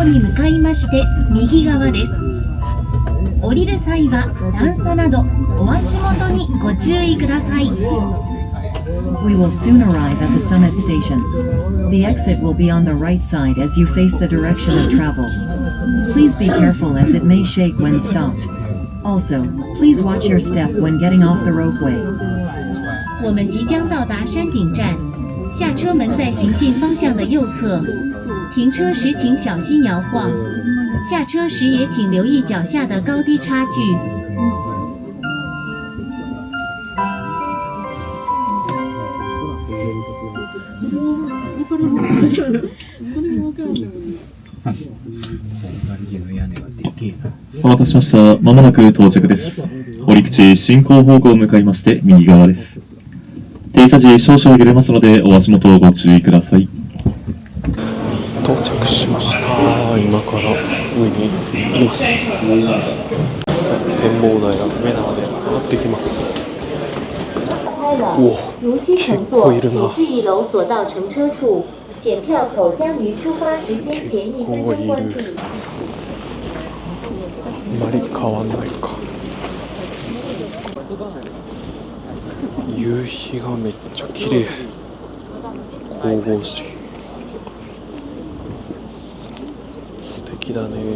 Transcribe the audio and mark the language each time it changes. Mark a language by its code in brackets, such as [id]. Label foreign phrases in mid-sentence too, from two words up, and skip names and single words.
[ja] 向かいまして右側です。降りる際は段差などお足元にご注意ください。 [en] We will soon arrive at the summit station. The exit will be on the right side as you face the direction of travel. Please be careful as it may shake when stopped. Also, please watch your step when getting off the ropeway. [zh] 我们即将到达山顶站，下车门在行进方向的右侧。停车时请小心摇晃，下车时也请留意脚下的高低差距。 [ja] お待たせしました。まもなく到着です。降り口進行方向向かいまして右側です。停車時少々揺れますのでお足元をご注意ください。到着しました。今から上にいます。展望台が上なので上がってきます。お、結構いるな。 [zh] 至1楼索道乘車处，检票口将于出发时间前1分钟关闭。 [ja] あまり変わんないか。夕日がめっちゃ綺麗。神々しい。素敵だね。